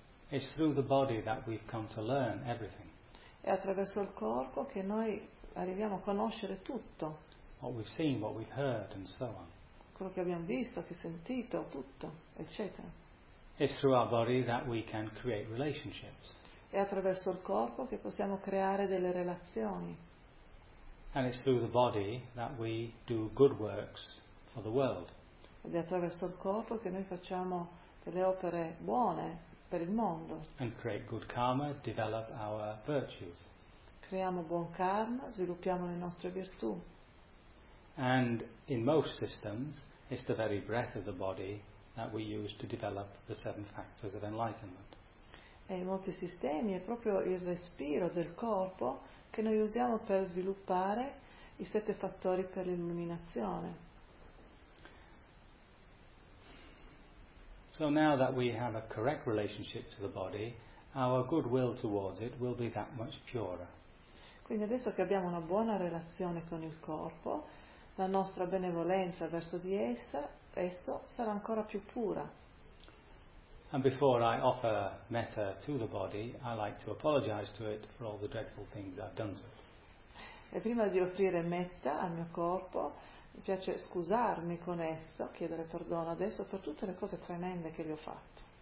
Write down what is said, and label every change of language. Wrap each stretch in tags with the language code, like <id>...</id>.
<en>It's through the body that we've come to learn everything.</en> <it>È attraverso il corpo che noi arriviamo a conoscere tutto.</it> <en>What we've seen, what we've heard, and so on.</en> <it>Quello che abbiamo visto, che sentito, tutto, eccetera.</it> <en>It's through our body that we can create relationships.</en> <it>È attraverso il corpo che possiamo creare delle relazioni.</it> <en>And it's through the body that we do good works for the world.</en> <it>Ed è attraverso il corpo che noi facciamo delle opere buone per il mondo.</it> <en>And create good karma, develop our virtues.</en> <it>Creiamo buon karma, sviluppiamo le nostre virtù.</it> <en>And in most systems, it's the very breath of the body that we use to develop the seven factors of enlightenment.</en> <it>E in molti sistemi è proprio il respiro del corpo che noi usiamo per sviluppare i sette fattori per l'illuminazione.</it> <en>So now that we have a correct relationship to the body, our goodwill towards it will be that much purer.</en> <it>Quindi adesso che abbiamo una buona relazione con il corpo, la nostra benevolenza verso di esso sarà ancora più pura.</it> <en>And before I offer metta to the body, I like to apologize to it for all the dreadful things I've done to it.</en> <it>E prima di offrire metta al mio corpo, mi piace scusarmi con esso, chiedere perdono adesso per tutte le cose tremende che gli ho fatto.</it>